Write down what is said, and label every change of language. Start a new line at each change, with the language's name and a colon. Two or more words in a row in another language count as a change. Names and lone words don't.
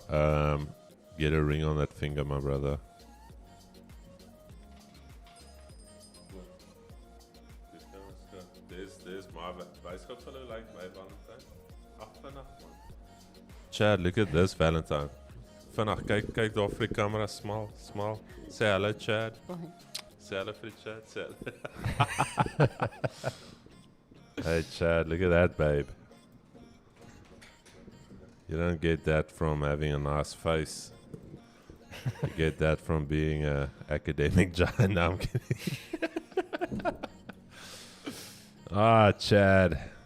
English: Get a ring on that finger, my brother. There's my Valentine. Chad, look at this Valentine.
Afrikaans: Vanaf, kyk daar vir die camera, smile.
English: Say hello,
Afrikaans: Chad.
English: Say hello
Afrikaans: vir die
English: Chad. Say hello. Hey, Chad, look at that, babe. You don't get that from having a nice face. You get that from being an academic giant. No, I'm kidding. Chad.